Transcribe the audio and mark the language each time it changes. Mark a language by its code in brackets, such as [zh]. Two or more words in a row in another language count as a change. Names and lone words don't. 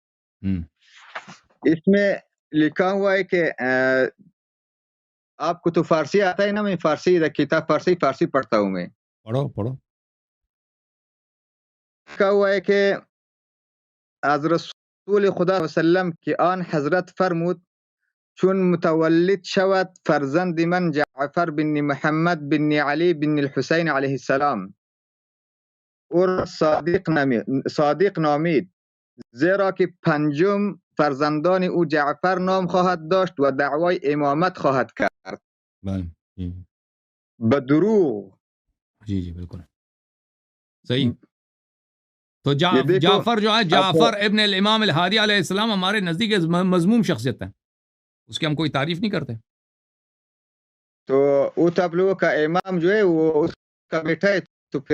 [ur] اس میں لکھا ہوا ہے کہ آپ کو تو فارسی آتا ہے نا؟ میں فارسی کتاب فارسی پڑھتا ہوں میں. پڑھو. لکھا ہوا ہے کہ [fa] از رسول خدا وسلم کہ آن حضرت فرمود چون متولد شود فرزند من جعفر بن محمد بن علی بن الحسین علیہ السلام اور صادق نامید، زیرا که پنجم فرزندان او جعفر نام خواهد داشت و دعوای امامت خواهد کرد. به دروغ. [ur] جی بالکل صحیح. تو یہ جعفر جو ہے، جعفر ابن الامام الہادی علیہ السلام ہمارے نزدیک مذموم شخصیت ہے، اس کی ہم کوئی تعریف نہیں کرتے. تو وہ تو آپ لوگوں کا امام جو ہے وہ اس کا بیٹا ہے، تو پھر